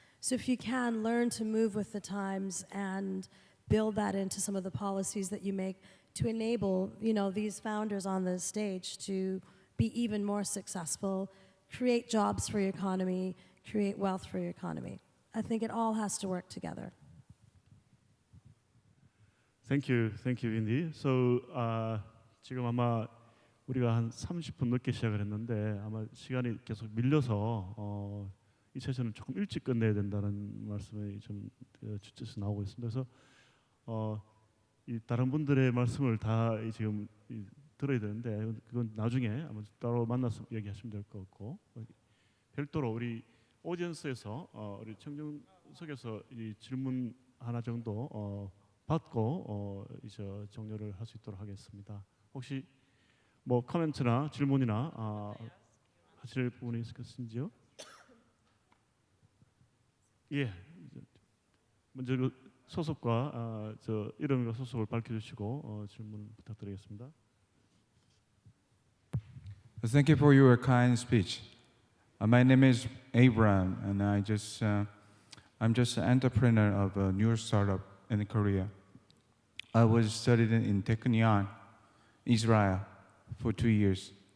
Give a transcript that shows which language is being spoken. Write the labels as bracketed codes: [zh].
[en] So if you can, learn to move with the times and build that into some of the policies that you make to enable, these founders on the stage to be even more successful, create jobs for your economy, create wealth for your economy. I think it all has to work together. Thank you, Windy. [ko] So 지금 아마 우리가 한 30분 늦게 시작을 했는데 아마 시간이 계속 밀려서 이 세션을 조금 일찍 끝내야 된다는 말씀이 좀 주제에서 나오고 있습니다. 그래서 이 다른 분들의 말씀을 다 지금 들어야 되는데 그건 나중에 아마 따로 만나서 얘기하시면 될 것 같고 별도로 우리 오디언스에서 우리 청정석에서 이 질문 하나 정도 받고 이제 종료를 할 수 있도록 하겠습니다. 혹시 뭐 코멘트나 질문이나 하실 부분이 있으신지요? 예, 먼저 그 소속과 저 이름과 소속을 밝혀주시고 질문 부탁드리겠습니다. [en] Thank you for your kind speech. My name is Abraham, and I'm just an entrepreneur of a new startup in Korea. I was studying in Technion, Israel, for 2 years.